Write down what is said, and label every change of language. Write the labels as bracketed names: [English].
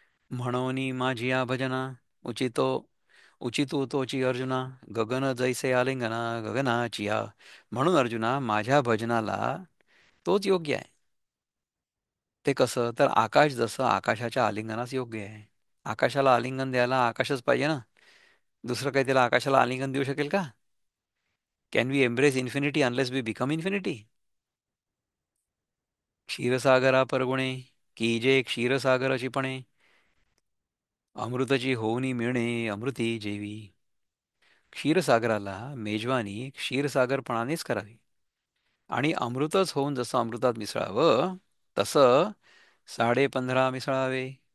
[Marathi] म्हणोनी माझी या भजना उचितो उचितू तोची अर्जुना, गगन जैसे आलिंगना गगनाची या. म्हणून अर्जुना, माझ्या भजनाला तोच योग्य आहे. ते कसं? तर आकाश जसं आकाशाच्या आलिंगनास योग्य आहे. आकाशाला आलिंगन द्यायला आकाशच पाहिजे ना. दुसरं काही त्याला आकाशाला आलिंगन देऊ शकेल का? [English] Can we embrace infinity unless we become infinity? [Marathi] क्षीरसागरा परगुणे, की जे क्षीरसागराची पणे, अमृतची होऊनी मिळणे अमृती जेवी. क्षीरसागराला मेजवानी क्षीरसागरपणानेच करावी, आणि अमृतच होऊन जसं अमृतात मिसळावं, तसं 15.5 मिसळावे.